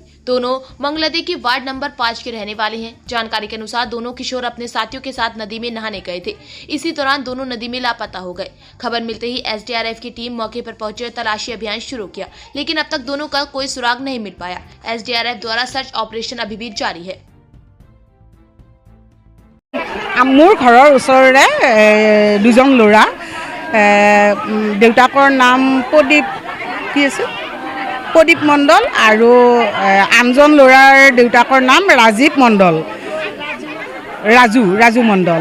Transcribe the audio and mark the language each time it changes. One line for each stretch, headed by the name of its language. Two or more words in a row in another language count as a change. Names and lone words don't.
Hindi: दोनों मंगलती की वार्ड नंबर 5 के रहने वाले हैं। जानकारी के अनुसार दोनों किशोर अपने साथियों के साथ नदी में नहाने गए थे। इसी दौरान दोनों नदी में लापता हो गए। खबर मिलते ही SDRF की टीम मौके पर पहुंची और तलाशी अभियान शुरू किया, लेकिन अब तक दोनों का कोई सुराग नहीं मिल पाया। SDRF द्वारा
English: search operation
Hindi: अभी भी जारी है।
Assamese: মোৰ ঘৰৰ ওচৰৰে দুজন ল'ৰা দেউতাকৰ নাম প্ৰদীপ মণ্ডল আৰু আনজন ল'ৰাৰ দেউতাকৰ নাম ৰাজীৱ মণ্ডল ৰাজু মণ্ডল।